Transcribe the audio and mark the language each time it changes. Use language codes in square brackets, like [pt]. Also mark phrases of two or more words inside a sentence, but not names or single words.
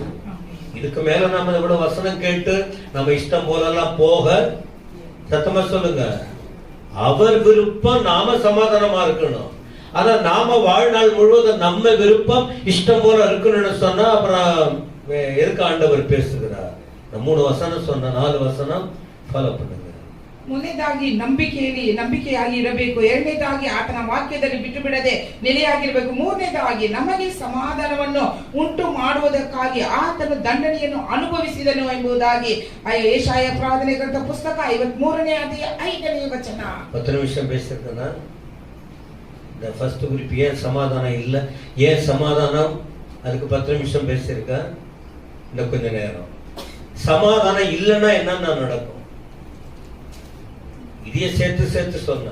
[ta] இதுக்கு மேல நாம இவ்வளவு வசனம் கேட்டு நம்ம இஷ்டம் போலெல்லாம் போக, சத்தமா சொல்லுங்க, அவர் விருப்பம் நாம சமாதானமா இருக்கணும். ஆனா நாம வாழ்நாள் முழுவதும் நம்ம விருப்பம் இஷ்டம் போல இருக்கணும்னு சொன்னா அப்புறம் எதுக்கு ஆண்டவர் பேசுகிறார்? 3 வசனம் சொன்ன 4 வசனம் ஃபாலோ பண்ணுங்க. [kn] ಮೊದಲನೇದಾಗಿ ನಂಬಿಕೆಯಾಗಿ ಇರಬೇಕು. ಎರಡನೇದಾಗಿ ಆತನ ವಾಕ್ಯದಲ್ಲಿ ಬಿಟ್ಟು ಬಿಡದೆ ನೆಲೆಯಾಗಿರಬೇಕು. ಮೂರನೇದಾಗಿ ನಮಗೆ ಸಮಾಧಾನವನ್ನು ಉಂಟು ಮಾಡುವುದಕ್ಕಾಗಿ ಆತನು ದಂಡನೆಯನ್ನು ಅನುಭವಿಸಿದನು ಎಂಬುದಾಗಿ ಯೆಶಾಯ ಪ್ರಾರ್ಥನೆ ಗ್ರಂಥ ಪುಸ್ತಕ 53ನೇ ಅಧ್ಯಾಯ 5ನೇ ವಚನ. [ta] 10 நிமிஷம் பேசிருக்கேன். இந்த ஃபர்ஸ்ட் குறிப்பு ஏன் சமாதானம் இல்லை, ஏன் சமாதானம், அதுக்கு 10 நிமிஷம் பேசியிருக்கேன். இன்னும் கொஞ்ச நேரம். சமாதானம் இல்லைன்னா என்னன்னா நடக்கும்? இதைய சேர்த்து சொன்ன.